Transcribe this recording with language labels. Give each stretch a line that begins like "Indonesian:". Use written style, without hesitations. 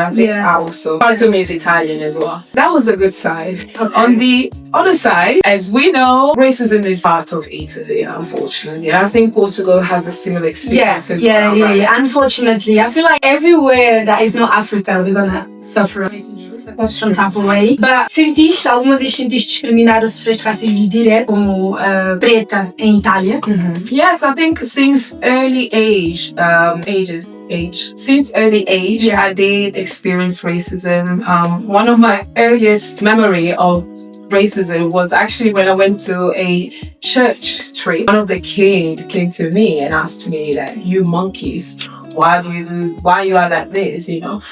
English: I think also part of me is Italian as well. That was a good side. Okay. On the other side, as we know, racism is part of Italy, unfortunately. I think Portugal has a similar experience as well. Yeah. Unfortunately, I feel like everywhere that is not Africa, we're gonna suffer racism some type of way.
Portuguese: But alguma vez sentiste discriminada ou sofreste racismo direto como preta em Itália?
English: Yes, I think since early age, since early age, I did experience racism. One of my earliest memory of racism was actually when I went to a church trip. One of the kids came to me and asked me that, "You monkeys, why you are like this, you know?"